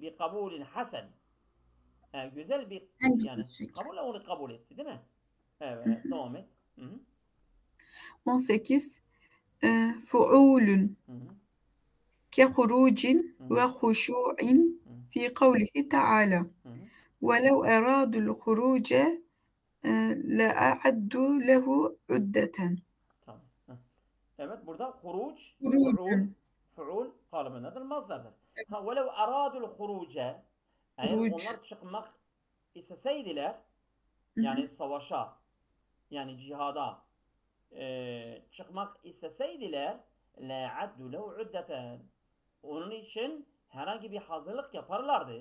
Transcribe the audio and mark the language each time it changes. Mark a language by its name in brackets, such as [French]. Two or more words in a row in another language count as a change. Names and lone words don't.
[Turkish] Bir kabulün hasen. Güzel bir En güzel yani şekil. kabulle onu kabul etti değil mi? Evet devam et. Hı hı. 18. Fuulun. Hı hı. [Arabic] كخروج Hı ve hı. huşu'in Hı hı. في قوله تعالى. Hı. ولو أرادوا الخروج لأعدوا له عدة. [Turkish] Tamam. Hı. Evet burada huruc, fuul, Hurucun. fuul kalıbındadır, mazdardır. Ha [Arabic] ولو أرادوا الخروج [Turkish] eğer Huruc. onlar çıkmak isteseydiler Hı hı. yani savaşa yani cihada çıkmak isteseydiler [Arabic] لأعدوا له عدة [Turkish] onun için herhangi bir hazırlık yaparlardı.